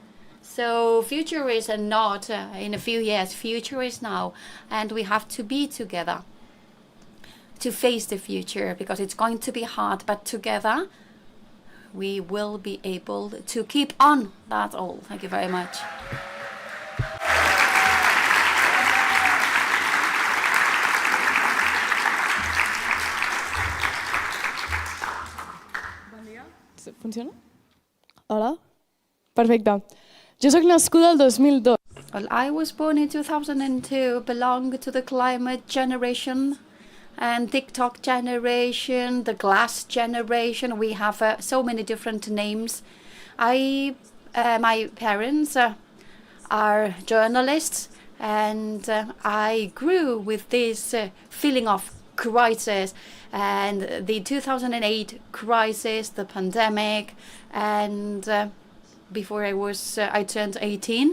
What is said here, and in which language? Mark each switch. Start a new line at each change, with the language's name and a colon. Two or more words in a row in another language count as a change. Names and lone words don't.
English: So future is not in a few years, future is now, and we have to be together to face the future, because it's going to be hard, but together we will be able to keep on. That's all. Thank you very much.
Catalan: Funciona? Hola? Perfecte. Jo sóc nascuda el 2002.
English: Well, I was born in 2002, belong to the climate generation and TikTok generation, the glass generation. We have so many different names. My parents are journalists, and I grew with this feeling of crisis, and the 2008 crisis, the pandemic, and before I turned 18.